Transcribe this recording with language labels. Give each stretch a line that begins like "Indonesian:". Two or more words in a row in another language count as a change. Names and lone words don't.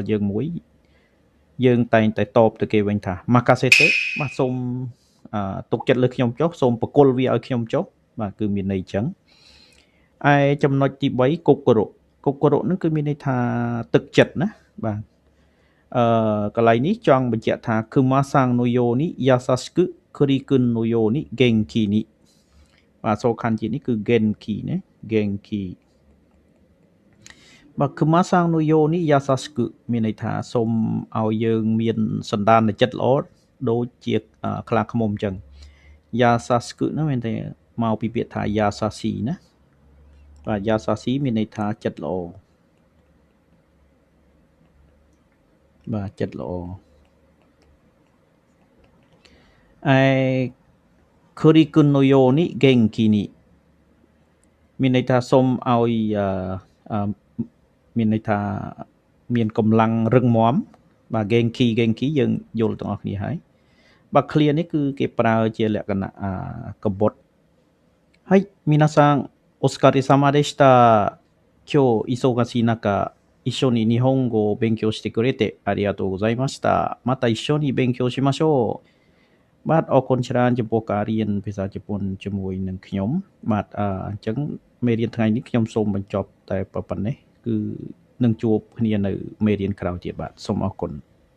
Khmer: យើងមួយយើងតែងតែតបទៅគេវិញថា makasete បាទសូមទុកចិត្តលើខ្ញុំចុះសូមបកុលវាឲ្យខ្ញុំចុះបាទគឺមានន័យអញ្ចឹងឯចំណុចទី3កុករៈហ្នឹងគឺមានន័យថាទឹកចិត្តណាបាទកន្លែងនេះចង់បញ្ជាក់ថា
Japanese: くまさんのようにやさしくくりくんのようにげんきに
Khmer: បាទសូខានជាតិនេះគឺ genki ណា genki បាទ
Japanese: くまさんのようにやさしく
Khmer: មានន័យថាសូមឲ្យយើងមានសន្តានចិត្តល្អដូចជាខ្លាឃ្មុំអញ្ចឹង yasashiku ហ្នឹងមានតែមកពីពាក្យថា yasashi ណាបាទ yasashi មានន័យថាចិត្តល្អ បាទចិត្តល្អឯ
Japanese: くりくんのようにげんきに
Khmer: មានន័យថាសូមឲ្យមានន័យថាមានកម្លាំងរឹងមាំបាទ genki យើងយល់ទាំងអស់ គ្នាហើយបាទ clear នេះគឺគេប្រើជាលក្ខណៈកបុត
Japanese: はい皆さんお疲れ様でした今日忙しい中一緒に日本語を勉強してくれてありがとうございましたまた一緒に勉強しましょう
Khmer: បាទអរគុណច្រើនចំពោះការរៀនភាសាជប៉ុនជាមួយនឹងខ្ញុំបាទអញ្ចឹងមេរៀនថ្ងៃនេះខ្ញុំសូមបញ្ចប់តែប៉ុណ្ណេះគឺនឹងជួបគ្នានៅមេរៀនក្រោយទៀតបាទសូមអរគុណ